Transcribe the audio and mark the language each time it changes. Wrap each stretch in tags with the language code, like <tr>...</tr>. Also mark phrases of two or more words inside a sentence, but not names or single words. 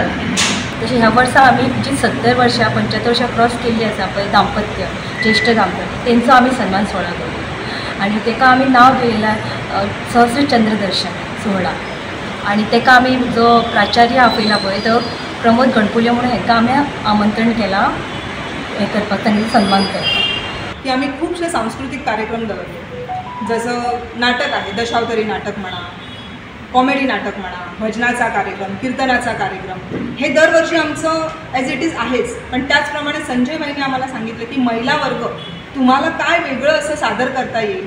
<kok>तशें ह्या वर्सा आमी जी 70 वर्सां 75 वर्सां क्रॉस केल्ली आसा पळय दाम्पत्य ज्येश्ठ दाम्पत्य तेंचो आमी सन्मान सोहळा करता. आनी ताका आमी नांव दिलेला सहस्र चंद्र दर्शन सोहळा. आनी ताका आमी जो प्राचार्य आपयला पळय तो प्रमोद गणपुले म्हणून हाका आमी आमंत्रण केलां हे करपाक तांचो सन्मान करपाक.</kok> <mr>की आम्ही खूपशे सांस्कृतिक कार्यक्रम दवरले. जसं नाटक आहे दशावतारी नाटक म्हणा, कॉमेडी नाटक म्हणा, भजनाचा कार्यक्रम, कीर्तनाचा कार्यक्रम हे दरवर्षी आमचं</mr> <en>as it is</en> <mr>आहेच. पण त्याचप्रमाणे संजय भाईने आम्हाला सांगितलं की महिला वर्ग तुम्हाला काय वेगळं असं सादर करता येईल.</mr>